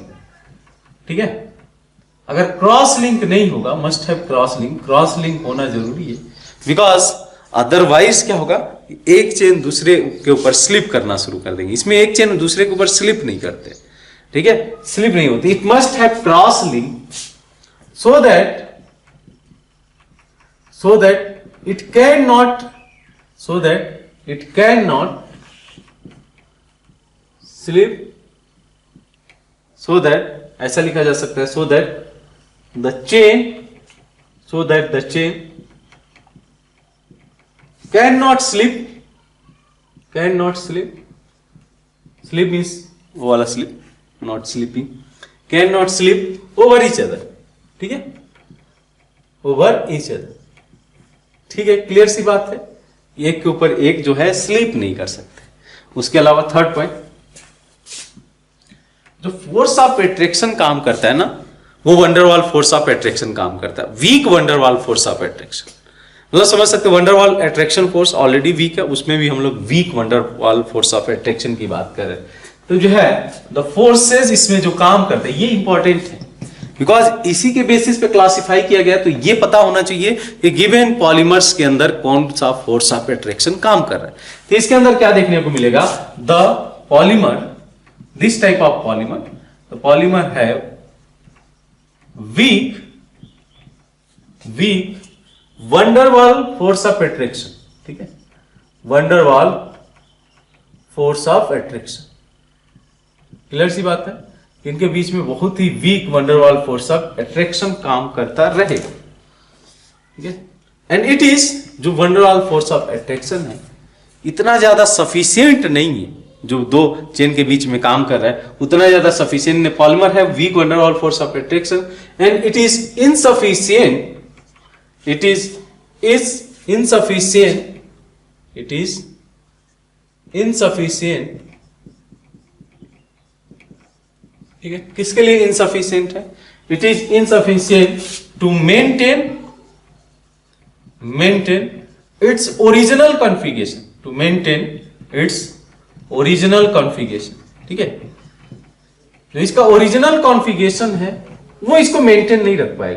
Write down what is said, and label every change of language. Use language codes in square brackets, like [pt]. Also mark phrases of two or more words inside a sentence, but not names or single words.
[hi] ठीक है, अगर [en] cross link [hi] नहीं होगा, [en] must have cross link, cross link [hi] होना जरूरी है, [en] because otherwise [hi] क्या होगा, एक चेन दूसरे के ऊपर स्लिप करना शुरू कर देंगे। इसमें एक चेन दूसरे के ऊपर स्लिप नहीं करते। ठीक है, [en] स्लिप [hi] नहीं होती। [en] it must have cross link so that it can not slip, so that, [hi] ऐसा लिखा जा सकता है, [en] so that the chain cannot slip, slip means [hi] वो वाला [en] slip, not sleeping, cannot slip over each other। [hi] ठीक है, [en] over each other। [hi] ठीक है, क्लियर सी बात है, एक के ऊपर एक जो है स्लीप नहीं कर सकते। उसके अलावा [en] third point, [hi] जो [en] force of attraction [hi] काम करता है ना, वो [en] van der Waal force of attraction [hi] काम करता है, [en] weak van der Waal force of attraction. [hi] मतलब समझ सकते हैं, [en] van der Waal attraction force already weak [hi] है, उसमें भी हम लोग [en] weak van der Waal force of attraction [hi] की बात कर रहे हैं। तो जो है [en] the forces [hi] इसमें जो काम करते हैं ये इंपॉर्टेंट है, बिकॉज इसी के बेसिस पे क्लासिफाई किया गया। तो ये पता होना चाहिए कि [en] given polymers [hi] के अंदर कौन सा [en] force of attraction [hi] काम कर रहा है। तो इसके अंदर क्या देखने को मिलेगा, [en] the polymer, this type of polymer, the polymer have weak van der Waal force of attraction। [hi] ठीक है, [en] van der Waal force of attraction, [hi] क्लियर सी बात है। इनके बीच में बहुत ही [en] weak van der Waal force of attraction [hi] काम करता रहेगा। ठीक है, [en] and it is, [hi] जो [en] van der Waal force of attraction [hi] है इतना ज्यादा सफिशियंट नहीं है, जो दो चेन के बीच में काम कर रहा है उतना ज्यादा सफिशियंट नहीं। [en] पॉलीमर है weak van der Waal force of attraction and it is insufficient, it is insufficient. [hi] ठीक है, किसके लिए इनसफिशियंट है, [en] it is insufficient to maintain its original configuration, to maintain its original configuration. [hi] ठीक है, जो इसका [en] original configuration [hi] है वो इसको मेंटेन नहीं रख पाएगा।